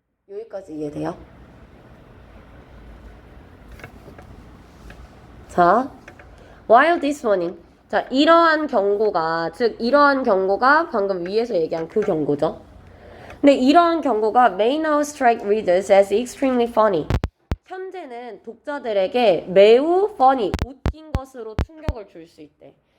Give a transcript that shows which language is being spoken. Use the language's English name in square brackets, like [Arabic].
[Korean] 여기까지 이해돼요? [English] 자, while this warning. [Korean] 자, 이러한 경고가 방금 위에서 얘기한 그 경고죠. 근데 이러한 경고가 [English] may now strike readers as extremely funny. [Korean] 현재는 독자들에게 매우 funny, 웃긴 것으로 충격을 줄 수 있대.